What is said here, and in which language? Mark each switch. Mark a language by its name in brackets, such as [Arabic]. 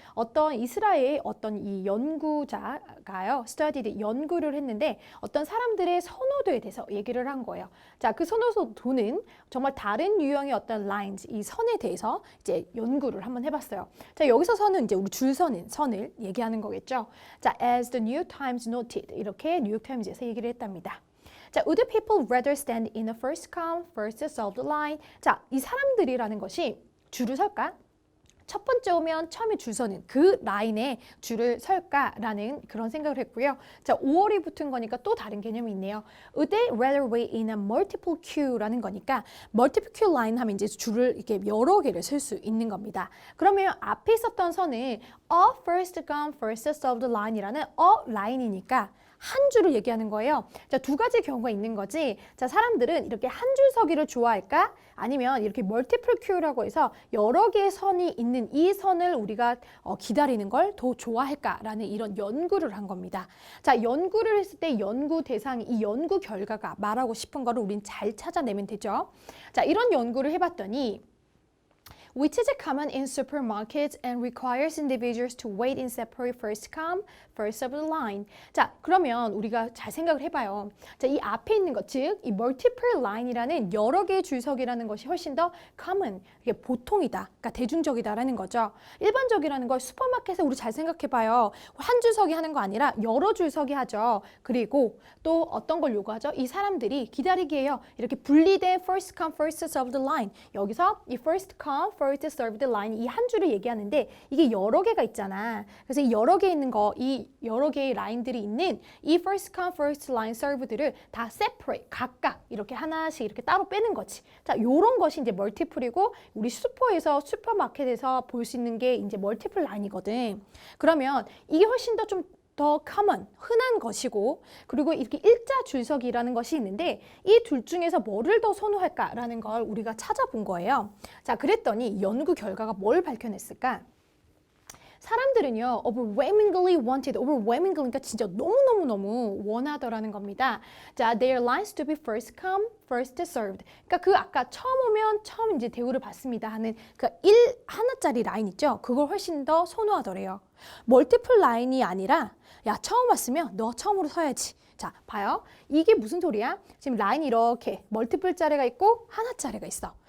[Korean] 어떤 이스라엘 어떤 이 연구자가요, 연구를 했는데 어떤 사람들의 선호도에 대해서 얘기를 한 거예요. 자, 그 선호도는 정말 다른 유형의 어떤 lines, 이 선에 대해서 이제 연구를 한번 해봤어요. 자, 여기서 선은 이제 우리 줄 서는 선을 얘기하는 거겠죠. 자, [English] as the New York Times noted, [Korean] 이렇게 뉴욕 타임즈에서 얘기를 했답니다. [English] 자, would people rather stand in a first come, first served line? [Korean] 자, 이 사람들이라는 것이 줄을 설까? 첫 번째 오면 처음에 줄 서는 그 라인에 줄을 설까라는 그런 생각을 했고요. 자, 5월이 붙은 거니까 또 다른 개념이 있네요. [English] Would they rather wait in a multiple queue [Korean] 라는 거니까 multiple queue line 하면 이제 줄을 이렇게 여러 개를 쓸 수 있는 겁니다. 그러면 앞에 있었던 선은 [English] a first come, first served line [Korean] 이라는 라인이니까 한 줄을 얘기하는 거예요. 자, 두 가지 경우가 있는 거지. 자, 사람들은 이렇게 한 줄 서기를 좋아할까? 아니면 이렇게 멀티플 큐라고 해서 여러 개의 선이 있는 이 선을 우리가 기다리는 걸 더 좋아할까라는 이런 연구를 한 겁니다. 자, 연구를 했을 때 연구 대상이 이 연구 결과가 말하고 싶은 거를 우린 잘 찾아내면 되죠. 자, 이런 연구를 해봤더니 [English] which is common in supermarkets and requires individuals to wait in separate first come, first served line. [Korean] 자, 그러면 우리가 잘 생각을 해봐요. 자, 이 앞에 있는 것, 즉, 이 multiple line이라는 여러 개의 줄석이라는 것이 훨씬 더 common, 이게 보통이다, 그러니까 대중적이다라는 거죠. 일반적이라는 걸 슈퍼마켓에 우리 잘 생각해봐요. 한 줄석이 하는 거 아니라 여러 줄석이 하죠. 그리고 또 어떤 걸 요구하죠? 이 사람들이 기다리기에요. [English] 이렇게 분리된 first come, first served line. [Korean] 여기서 이 [English] first come, first served line [Korean] 이 한 줄을 얘기하는데 이게 여러 개가 있잖아. 그래서 이 여러 개 있는 거, 이 여러 개의 라인들이 있는 이 [English] first come, first line served [Korean] 를 다 separate, 각각 이렇게 하나씩 이렇게 따로 빼는 거지. 자, 요런 것이 이제 멀티플이고 우리 슈퍼에서, 슈퍼마켓에서 볼 수 있는 게 이제 멀티플 라인이거든. 그러면 이게 훨씬 더 common, 흔한 것이고 그리고 이렇게 일자 줄석이라는 것이 있는데 이 둘 중에서 뭐를 더 선호할까라는 걸 우리가 찾아본 거예요. 자, 그랬더니 연구 결과가 뭘 밝혀냈을까? 사람들은요, [English] overwhelmingly wanted, [Korean] overwhelmingly, 그러니까 진짜 너무너무 원하더라는 겁니다. [English] 자, their lines to be first come, first served. [Korean] 그러니까 그 아까 처음 오면 처음 이제 대우를 받습니다 하는 그 하나짜리 라인 있죠? 그걸 훨씬 더 선호하더래요. 멀티플 라인이 아니라 야, 처음 왔으면 너 처음으로 서야지. 자, 봐요. 이게 무슨 소리야? 지금 라인이 이렇게 멀티플 짜리가 있고 하나짜리가 있어.